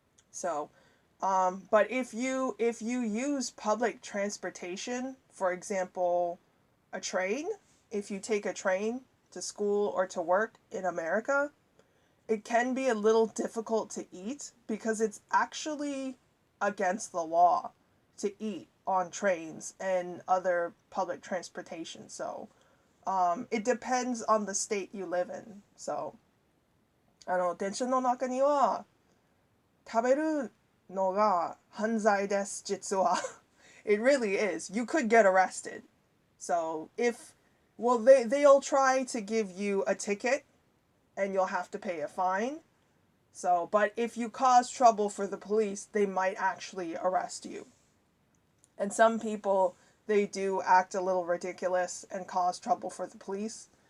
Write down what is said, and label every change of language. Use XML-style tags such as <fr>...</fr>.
<en>So but if you use public transportation, for example, a train, if you take a train to school or to work in America, it can be a little difficult to eat because it's actually against the law to eat on trains and other public transportation. So it depends on the state you live in.</en> <ja>So 電車の中には食べるのが犯罪です、実は。</ja> <en>It really is. You could get arrested. So they'll try to give you a ticket and you'll have to pay a fine. So, but if you cause trouble for the police, they might actually arrest you. And some people, they do act a little ridiculous and cause trouble for the police.</en>